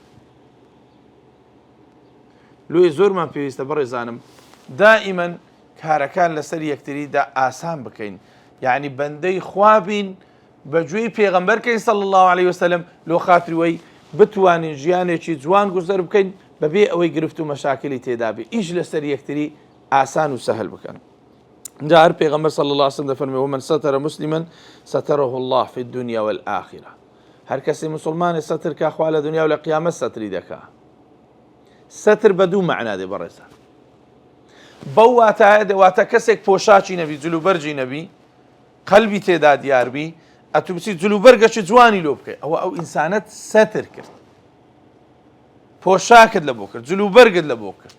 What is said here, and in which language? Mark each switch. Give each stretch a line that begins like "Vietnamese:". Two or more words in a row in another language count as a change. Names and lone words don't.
Central Kurdish: لۆی زۆرمان پێویستە بەڕێزانم دائیمەن کارەکان لەسەر یەکتریدا ئاسان بکەین یعنی بەندەی خوا بین بەگوێی پێغەمبەرکەین
Arabic: صلی الله علیه وسلم
Central Kurdish: لۆ خاتری وەی بتوانین ژیانێکی جوان گوزەر بکەین بەبێ ئەوەی گرفت و مەشاکلی تێدا بێ ئیش لەسەر یەکتری ئاسان و سەهل بکەن. جا هەر پێغەمبەر
Arabic: صلی الله علیه وسلم
Central Kurdish: دەفەرمێ
Arabic: ومن ستر مسلما ستره الله في الدنيا والآخرة
Central Kurdish: هەر کەسێ مسلمانێ سەتر کا خوا لە دنیا و لە قیامەت سەتری دەکا. سەتر بە دوو مەعنا دێ بەڕێزان بەو واتایە دەواتە کەسێک پۆشاچی نەبی جلوبەرجی نەبی قەلبی تێدا دیاربی ئەتوو بچیت جلوبەرگەشی جوانی لۆ بکەی ئەوە ئەو ئینسانەت سەتر کرد پۆشاکت لە بۆ کرد جلوبەرگت لە بۆ کرد.